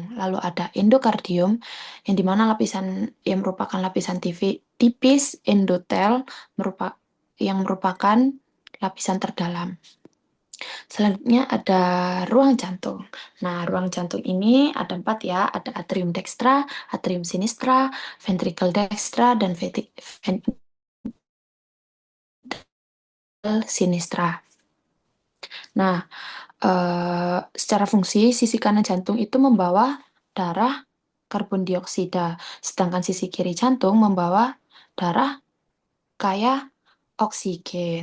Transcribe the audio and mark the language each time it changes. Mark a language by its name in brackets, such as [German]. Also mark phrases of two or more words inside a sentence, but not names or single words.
[Indonesian] Lalu ada endokardium yang dimana yang merupakan lapisan tipis endotel yang merupakan lapisan terdalam. Selanjutnya ada ruang jantung. Nah, ruang jantung ini ada 4 ya, ada atrium dextra, atrium sinistra, ventricle dextra, dan ventricle sinistra. Nah, secara fungsi, sisi kanan jantung itu membawa darah karbon dioksida, sedangkan sisi kiri jantung membawa darah kaya oksigen.